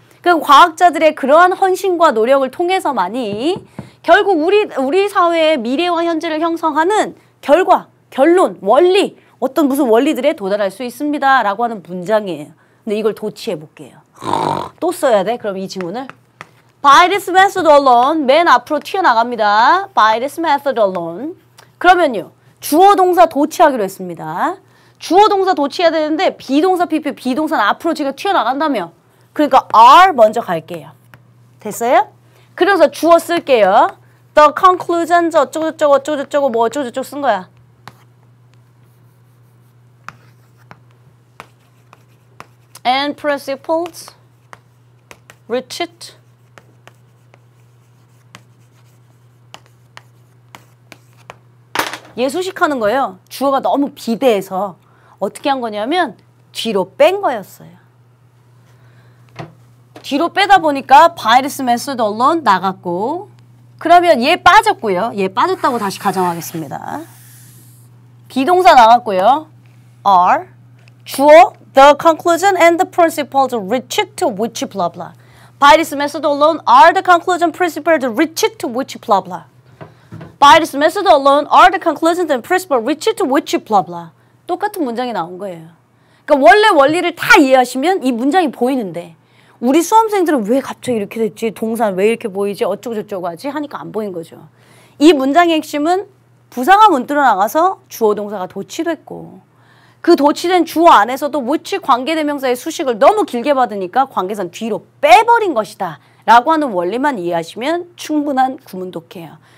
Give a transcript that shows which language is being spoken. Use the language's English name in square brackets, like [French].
[Korean] 그러니까 과학자들의 그러한 헌신과 노력을 통해서만이 결국 우리 사회의 미래와 현재를 형성하는 결과, 결론, 원리, 어떤 무슨 원리들에 도달할 수 있습니다. 라고 하는 문장이에요. 근데 이걸 도치해 볼게요. 또 써야 돼? 그럼 이 지문을. [English] By this method alone, [Korean] 맨 앞으로 튀어나갑니다. [English] By this method alone. [Korean] 그러면요. 주어 동사 도치하기로 했습니다. 주어 동사 도치해야 되는데 비동사 PP, 비동사는 앞으로 지금 튀어나간다며. 그러니까 are 먼저 갈게요. 됐어요? 그래서 주어 쓸게요. [English] The conclusions [Korean] 어쩌고저쩌고 어쩌고저쩌고 뭐 어쩌고저쩌고 쓴 거야. [English] And principles reached [Korean] 예수식하는 거예요. 주어가 너무 비대해서 어떻게 한 거냐면 뒤로 뺀 거였어요. 뒤로 빼다 보니까 [English] by this method alone [Korean] 나갔고, 그러면 얘 빠졌고요. 얘 빠졌다고 다시 가정하겠습니다. 비동사 나갔고요. [English] are 주어 the conclusion and the principles reached to which blah blah. By this method alone are the conclusion principles reached to which blah blah. By this method alone are the conclusions and principles reached to which blah blah. [Korean] 똑같은 문장이 나온 거예요. 그러니까 원래 원리를 다 이해하시면 이 문장이 보이는데 우리 수험생들은 왜 갑자기 이렇게 됐지? 동사는 왜 이렇게 보이지? 어쩌고저쩌고 하지? 하니까 안 보인 거죠. 이 문장의 핵심은 부사가 문들어 나가서 주어 동사가 도치됐고 그 도치된 주어 안에서도 which 관계대명사의 수식을 너무 길게 받으니까 관계선 뒤로 빼버린 것이다 라고 하는 원리만 이해하시면 충분한 구문독해요.